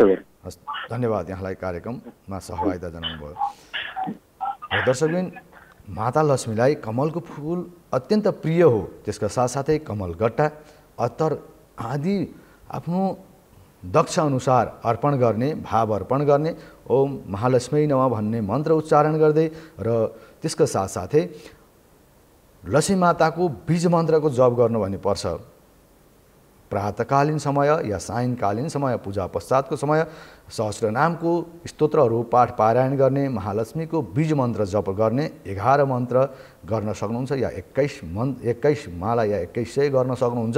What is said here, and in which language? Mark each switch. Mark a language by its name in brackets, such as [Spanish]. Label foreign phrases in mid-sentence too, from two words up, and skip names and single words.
[Nepali] हस्, धन्यवाद यहाँलाई कार्यक्रममा सहभागिता जनाउनुभयो। र दर्शकबिन, माता लक्ष्मीलाई कमलको फुल अत्यन्त प्रिय हो। त्यसका साथसाथै कमलगट्टा, अत्तर आदि आफ्नो दक्ष अनुसार अर्पण गर्ने, भाव अर्पण गर्ने, [Sanskrit] ओम महालक्ष्मी नमः [Nepali] भन्ने मन्त्र उच्चारण गर्दै र त्यसका साथसाथै लक्ष्मी माताको बीज मन्त्रको जप गर्नु भन्ने पर्छ। प्रातकालीन समय या सायङ्कालीन समय, पूजा पश्चातको समय सहस्रनामको स्तोत्रहरू पाठ पारायण गर्ने, महालक्ष्मीको बीज मन्त्र जप गर्ने, 11 मन्त्र गर्न सक्नुहुन्छ या 21 माला या 2100 गर्न सक्नुहुन्छ।